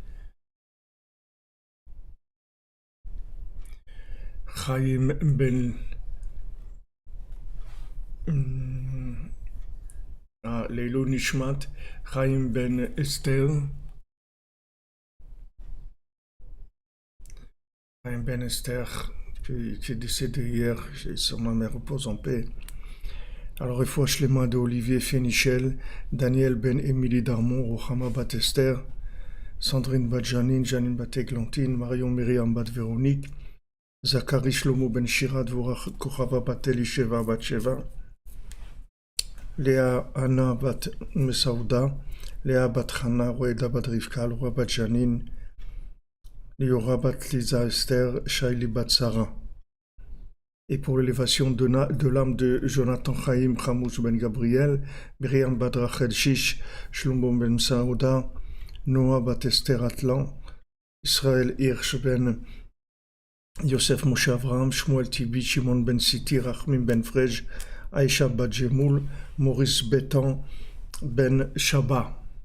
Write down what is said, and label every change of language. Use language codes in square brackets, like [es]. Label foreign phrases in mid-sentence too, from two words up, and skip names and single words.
[fr] Chaim Ben [he] לעילוי נשמת, [fr] Chaim Ben Esther, Chaim Ben Esther qui est décédé hier, sur ma mère repose en paix. Alors [he] רפואה שלמה [fr] de Olivier Fénichel, Daniel Ben Émilie Darmon, Rochama Bat Esther, Sandrine Bat Janine, Janine Bat Eglantine, Marion Myriam Bat Véronique, Zachary Shlomo Ben Shira, Dvorah Kochava Bat Elisheva Bat Sheva, Léa Anna Bat Mesauda, Léa Bat Chana, Roeda Bat Rivka, Roi Bat Janine, Liora Bat Lisa Esther, Shaili Bat Sarah. Et pour l'élévation de l'âme de Jonathan Chaim Chamous Ben Gabriel, Myriam Bat Rachel Shish, Shlomo Ben Saouda, Noah Bat Esther Atlan, Israël Hirsch Ben Yosef Moshe Avraham, Shmuel Tibi, Shimon Ben Siti, Rachmim Ben Frej, Aïcha Bat Jemoul, Maurice Bétan Ben Shaba.